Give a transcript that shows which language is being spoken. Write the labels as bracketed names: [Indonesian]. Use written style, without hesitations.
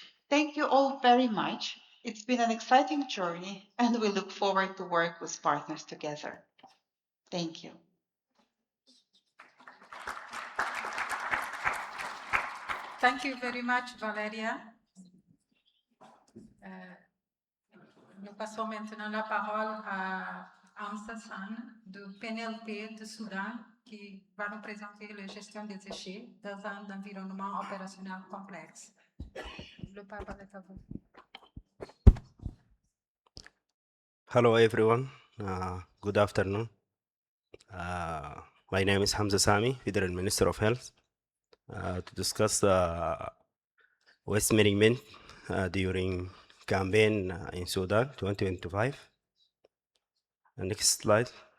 [English] Thank you all very much. It's been an exciting journey, and we look forward to work with partners together. Thank you. Thank you very much, Valeria. [French] Nous passons maintenant la parole à Hamza San du PNLP de Soudan qui va nous présenter la gestion des déchets dans un environnement opérationnel complexe. Le parole est à vous. [English] Hello everyone, good afternoon. My name is Hamza Sami, Federal Minister of Health, to discuss waste management during campaign in Sudan 2025. Next slide.